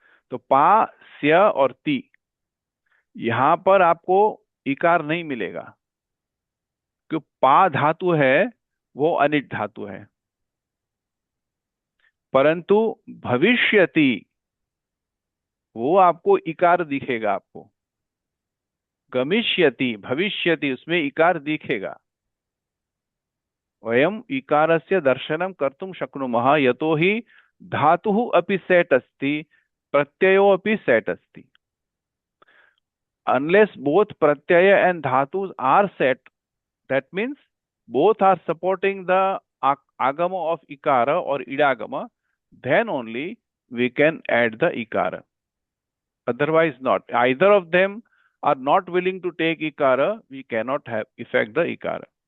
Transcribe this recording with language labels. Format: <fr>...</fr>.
<hi>तो पा, स्य और ती, यहां पर आपको इकार नहीं मिलेगा, क्योंकि पा धातु है वो अनिट धातु है। परंतु भविष्यति वो आपको इकार दिखेगा, आपको गमिष्यति भविष्यति उसमें इकार दिखेगा।</hi> <sa>वयम इकारस्य दर्शनम कर्तुम शक्नुमः यतोहि धातुः अपि सेट अस्ति, प्रत्ययो अपि सेट अस्ति।</sa> <en>Unless both pratyaya and dhatus are set, that means both are supporting the agama of ikara or idagama, then only we can add the ikara. Otherwise not. Either of them are not willing to take ikara, we cannot have effect the ikara.</en>